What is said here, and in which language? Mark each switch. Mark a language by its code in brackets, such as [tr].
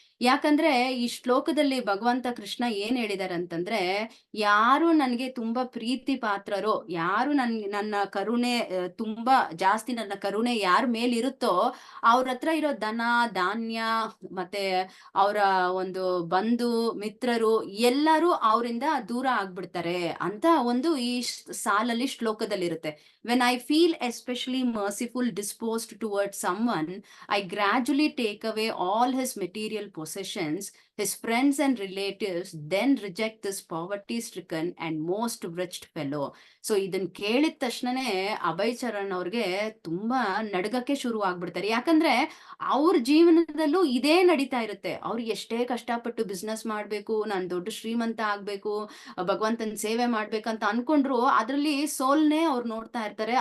[kn] ಯಾಕಂದ್ರೆ ಈ ಶ್ಲೋಕದಲ್ಲಿ ಭಗವಂತ ಕೃಷ್ಣ ಏನ್ ಹೇಳಿದಾರೆ ಅಂತಂದ್ರೆ, ಯಾರು ನನ್ಗೆ ತುಂಬಾ ಪ್ರೀತಿ ಪಾತ್ರರೋ, ಯಾರು ನನ್ನ ಕರುಣೆ ತುಂಬಾ ಜಾಸ್ತಿ, ನನ್ನ ಕರುಣೆ ಯಾರ ಮೇಲಿರುತ್ತೋ ಅವ್ರ ಹತ್ರ ಇರೋ ಧನ ಧಾನ್ಯ ಮತ್ತೆ ಅವರ ಒಂದು ಬಂಧು ಮಿತ್ರರು ಎಲ್ಲರೂ ಅವರಿಂದ ದೂರ ಆಗ್ಬಿಡ್ತಾರೆ ಅಂತ ಒಂದು ಈ ಸಾಲಲ್ಲಿ ಶ್ಲೋಕದಲ್ಲಿರುತ್ತೆ. [en] When I feel especially merciful disposed towards someone, I gradually take away all his material possessions, his friends and relatives then reject this poverty-stricken and most wretched fellow. [kn] So ಇದನ್ನ ಕೇಳಿದ ತಕ್ಷಣನೇ ಅಭಯ್ ಚರಣ್ ಅವ್ರಿಗೆ ತುಂಬಾ ನಡ್ಗಕ್ಕೆ ಶುರು ಆಗ್ಬಿಡ್ತಾರೆ. ಯಾಕಂದ್ರೆ ಅವ್ರ ಜೀವನದಲ್ಲೂ ಇದೇ ನಡೀತಾ ಇರುತ್ತೆ. ಅವ್ರು ಎಷ್ಟೇ ಕಷ್ಟಪಟ್ಟು ಬಿಸ್ನೆಸ್ ಮಾಡ್ಬೇಕು, ನಾನ್ ದೊಡ್ಡ ಶ್ರೀಮಂತ ಆಗ್ಬೇಕು, ಭಗವಂತನ ಸೇವೆ ಮಾಡ್ಬೇಕಂತ ಅನ್ಕೊಂಡ್ರು ಅದ್ರಲ್ಲಿ ಸೋಲ್ನೇ ಅವ್ರು ನೋಡ್ತಾ ಇರ್ತಾರೆ.